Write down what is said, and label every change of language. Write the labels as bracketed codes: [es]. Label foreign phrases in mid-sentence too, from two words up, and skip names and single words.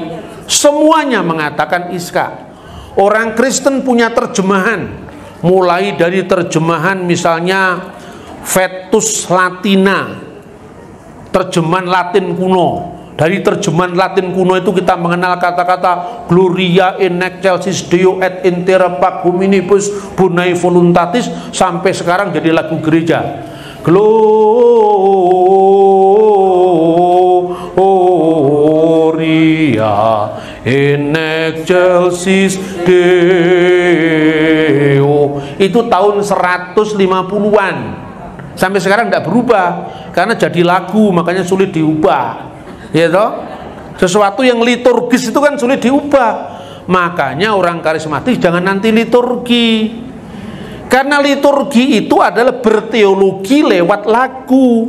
[id] Semuanya mengatakan Iska. Orang Kristen punya terjemahan, mulai dari terjemahan misalnya Vetus Latina, terjemahan Latin kuno. Dari terjemahan Latin kuno itu kita mengenal kata-kata [la] Gloria in excelsis Deo et in terra pac hominibus bonae voluntatis, [id] sampai sekarang jadi lagu gereja. [la] Gloria in excelsis Deo. [id] Itu tahun 150-an. Sampai sekarang tidak berubah karena jadi lagu, makanya sulit diubah. Ya toh? Sesuatu yang liturgis itu kan sulit diubah. Makanya orang karismatik jangan nanti liturgi. Karena liturgi itu adalah berteologi lewat lagu.